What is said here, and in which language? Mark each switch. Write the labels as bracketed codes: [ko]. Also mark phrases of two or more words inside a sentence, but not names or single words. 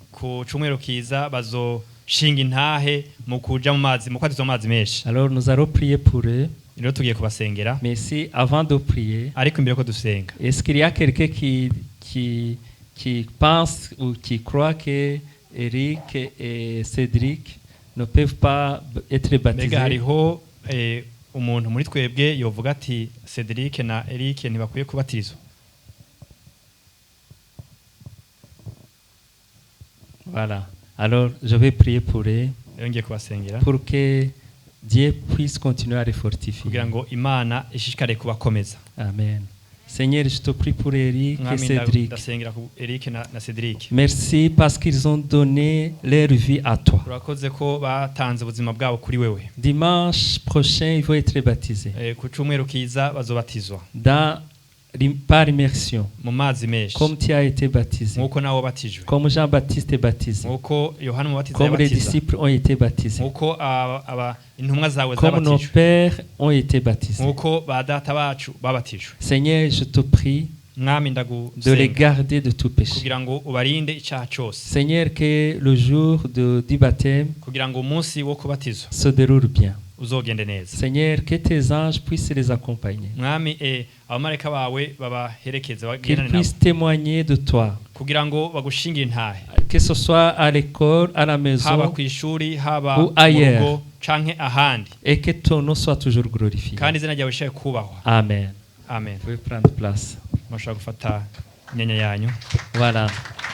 [fr] Alors nous allons prier pour eux. Mais si avant de prier, est-ce qu'il y a quelqu'un qui pense ou qui croit que Eric et Cédric ne peuvent pas être baptisés? [rn] umuntu muri twebwe yovuga ati Cedric na Eric ntibakwiye kubatirizwa? [fr] Voilà. Alors, je vais prier pour eux, [rn] Yongeye kubasengera [fr] pour que Dieu puisse continuer à les fortifier. [rn] kugira ngo Imana ishishikare kubakomeza. Amen. [fr] Seigneur, je te prie pour Eric et [rn] Mwami, [fr] Cédric. [rn] ndasengera ku Eric na Cedric. [fr] Merci parce qu'ils ont donné leur vie à toi. [rn] Urakoze ko batanze ubuzima bwabo kuri wewe. [fr] Dimanche prochain, ils vont être baptisés. [rn] Ku cyumweru kiza bazobatizwa [fr] Par immersion. [rn] mu mazi menshi, [fr] Comme tu as été baptisé. [rn] nk'uko nawe wabatijwe, [fr] Comme Jean-Baptiste est baptisé. [rn] nk'uko Yohana Umubatiza [fr] Comme les [rn] yabatiza, [fr] disciples ont été baptisés. [rn] nk'uko intumwa zawe [fr] Comme nos [rn] zabatijwe, [fr] pères ont été baptisés. [rn] nk'uko ba data bacu babatijwe. [fr] Seigneur, je te prie [rn] Mwami [fr] de les [rn] ndagusenga [fr] garder de tout péché. [rn] kugira ngo ubarinde icyaha cyose, [fr] Seigneur, que le jour du baptême [rn] kugira ngo umunsi wo kubatizwa [fr] se déroule bien. [rn] uzogende neza. [fr] Seigneur, que tes anges puissent les accompagner. [rn] Mwami abamarayika bawe babaherekeze [fr] Qu'ils [rn] bagendane nabo, [fr] puissent témoigner de toi. [rn] kugira ngo bagushingire intahe, [fr] Que ce soit à l'école, à la [rn] haba [fr] maison [rn] ku ishuri, haba [fr] ou [rn] mu [fr] ailleurs. [rn] rugo canke ahandi, [fr] Et que ton nom soit toujours glorifié. [rn] kandi izina ryawe rishobore kubahwa. Amen. Amen. [fr] Vous pouvez prendre place. [rn] Mushobora gufata imyanya yanyu. [fr] Voilà.